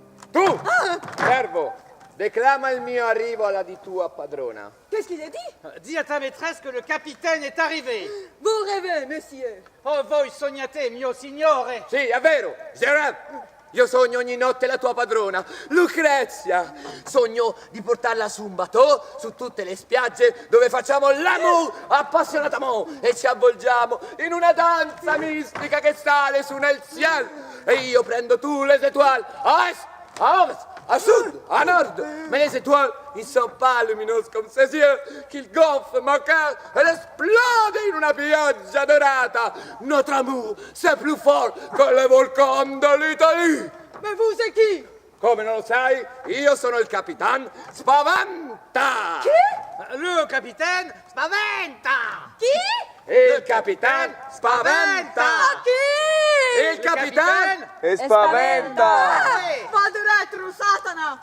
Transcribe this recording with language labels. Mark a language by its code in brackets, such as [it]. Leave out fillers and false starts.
[it] Tu, servo, déclama il mio arrivo alla di tua padrona. [fr] Qu'est-ce qu'il a dit? Dis à ta maîtresse que le capitaine est arrivé. Vous rêvez, monsieur. [it] Oh, voi sognate, mio signore. Sì, è vero, Gerard. Io sogno ogni notte la tua padrona, Lucrezia. Sogno di portarla su un bateau, su tutte le spiagge dove facciamo l'amour appassionatamente e ci avvolgiamo in una danza mistica che sale su nel cielo. E io prendo [fr] tous les étoiles, à est, à ovest, à sud, à nord. Mais les étoiles, ils sont pas lumineuses comme ces yeux, qu'ils gonflent mon cœur et [it] l'esplode in una pioggia dorata. [fr] Notre amour, c'est plus fort que le volcan de l'Italie. Mais vous, c'est qui? [it] Come non lo sai? Io sono il Capitan Spaventa! [fr] Le capitaine spaventa. Qui? [it] Il Capitan Spaventa! [fr] Qui? [it] Il Capitan Spaventa! Va de retro, Satana!